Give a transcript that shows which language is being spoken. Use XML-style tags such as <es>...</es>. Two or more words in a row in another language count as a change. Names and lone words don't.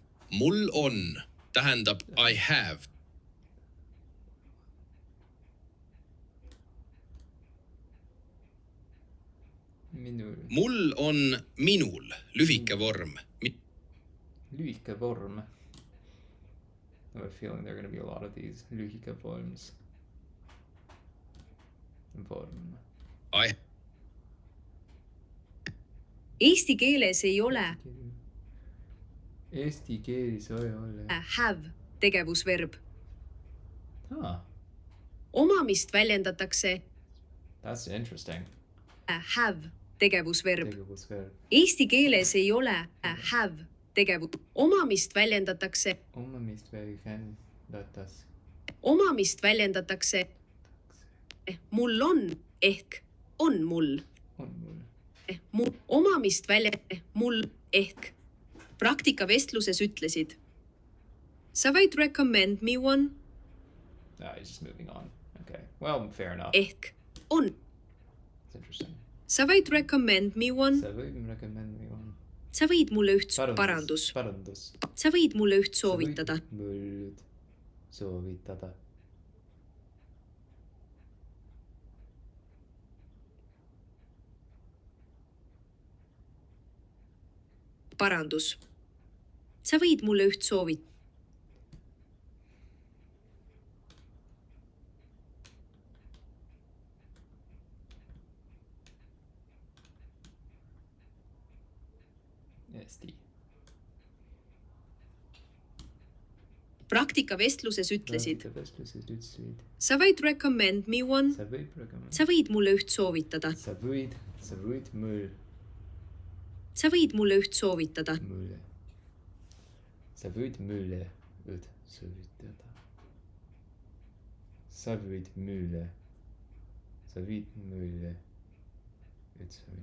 <et>Mul on tähendab</et> <en>I have.</en> <et>Mul on minul lühike vorm. Lühike vorm.</et> <en>I have a feeling there are going to be a lot of these</en> <et>lühike vorms. Vorm. Eesti keeles ei ole Eesti keeles ei ole have tegevusverb. Omamist väljendatakse</et> <en>That's interesting.</en> <et>have tegevusverb. Tegevusverb. Eesti keeles ei ole have omamist väljendatakse mul on ehk on mul. Omamist mul ehk praktikavestluses ütlesid. Sa võid</et> <en>recommend me one? No, he's just moving on. Okay. Well, fair enough.</en> <et>Ehk on.</et> <en>That's interesting.</en> <et>Sa võid</et> <en>recommend me one?</en> <et>Sa võid</et> <en>recommend me one.</en> <et>Sa võid mulle üht Parandus. Sa võid mulle üht soovitada. Sa võid mulle soovitada. Parandus. Sa võid mulle üht soovitada. Eesti. Praktikavestluses ütlesid. Sa võid</et> <en>recommend me one?</en> <et>Sa võid mulle üht soovitada. Sa võid mulle. Sa võid mulle üht soovitada. Sa võid mulle üht soovitada. Sa võid mulle. Sa võid mulle üht soovitada.</et>